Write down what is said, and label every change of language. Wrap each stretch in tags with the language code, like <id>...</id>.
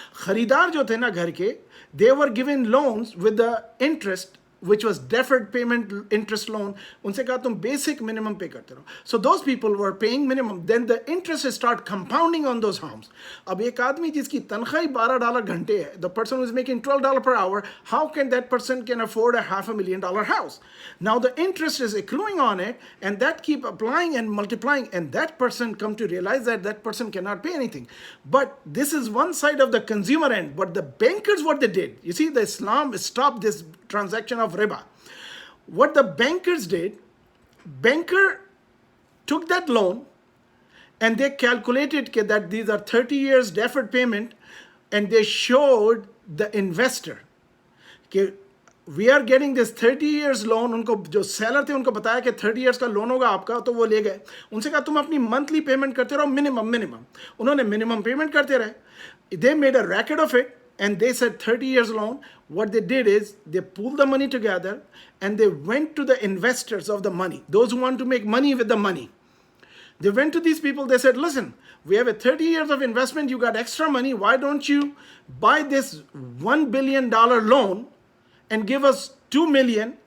<hi>खरीदार जो थे ना घर के,</hi> <en>they were given loans with the interest, which was deferred payment interest loan.</en> <hi>उनसे कहा तुम</hi> <en>basic minimum pay</en> <hi>करते रहो.</hi> <en>So those people were paying minimum. Then the interest start compounding on those homes.</en> <hi>अब एक आदमी जिसकी तनख्वाह $12 घंटे है,</hi> <en>the person who is making $12 per hour, how can that person can afford a $500,000 house? Now the interest is accruing on it, and that keep applying and multiplying, and that person come to realize that that person cannot pay anything. But this is one side of the consumer end. But the bankers, what they did, you see, the Islam stopped this transaction of riba. What the bankers did, banker took that loan and they calculated that these are 30 years deferred payment, and they showed the investor कि we are getting this 30 years loan.</en> <hi>उनको जो seller थे उनको बताया कि 30 years का loan होगा आपका, तो वो ले गए. उनसे कहा तुम अपनी monthly payment करते रहो minimum. उन्होंने minimum payment करते रहे.</hi> <en>They made a racket of it. And they said 30 years loan. What they did is they pooled the money together and they went to the investors of the money, those who want to make money with the money. They went to these people. They said, listen, we have a 30 years of investment. You got extra money. Why don't you buy this $1 billion loan and give us $2 million?</en>